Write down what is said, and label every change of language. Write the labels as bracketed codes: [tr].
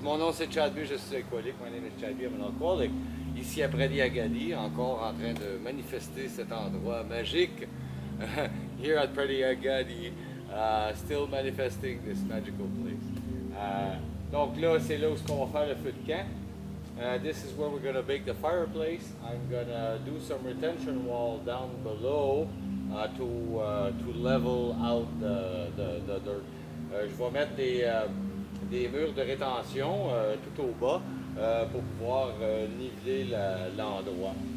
[fr] Mon nom c'est Chad B, je suis alcoolique, [en] my name is Chad B, I'm an alcoholic. [fr] Ici à Pradiagali, encore en train de manifester cet endroit magique. [en] Here at Pradiagali, still manifesting this magical place. [fr] Donc là, c'est là où on va faire le feu de camp. [en] This is where we're going to bake the fireplace. I'm going to do some retention wall down below to level out the dirt. [fr] Je vais mettre des murs de rétention tout au bas pour pouvoir niveler l'endroit.